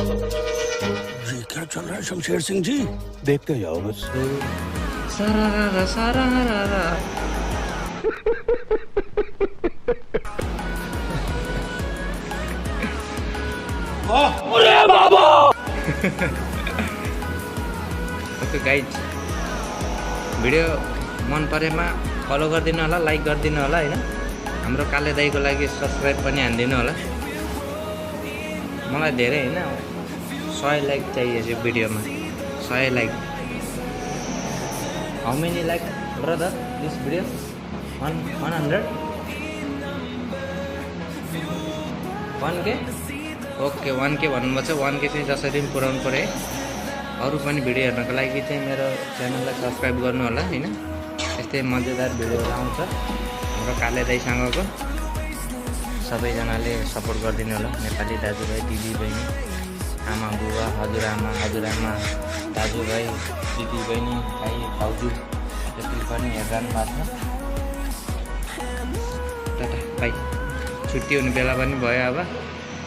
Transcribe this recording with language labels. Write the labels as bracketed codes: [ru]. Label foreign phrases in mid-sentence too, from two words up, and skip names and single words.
[hi] ये क्या चल रहा है शमशेर सिंह जी देखते जाओ बस [ne] सारा सारा [en] okay guys [ne] भिडियो मन परेमा फलो गरिदिनु होला लाइक गरिदिनु होला हैन हाम्रो काले दाइको लागि सब्स्क्राइब पनि हान्दिनु होला मलाई धेरै हैन 100 लाइक चाहिए यो भिडियोमा 100 लाइक [en] how many like brother this video 100 1K okay 1K [ne] भन्नुभएको छ 1K चाहिँ जसरी पनि पुऱ्याउनु पर्यो है अरू पनि भिडियो हेर्नको लागि चाहिँ मेरो च्यानललाई सब्स्क्राइब गर्नु होला हैन यस्तै मजेदार भिडियोहरू आउँछ हाम्रो काले दाइसँगको सबैजनाले सपोर्ट गरिदिनु होला नेपाली दाजुभाइ दिदीबहिनी आमा बुबा हजुरआमा दाजुभाइ दिदीबहिनी भाइ भाउजू जति पनि हेरिरहनु भएको छ [en] ta-ta bye [ne] छुट्टी हुने बेला पनि भयो अब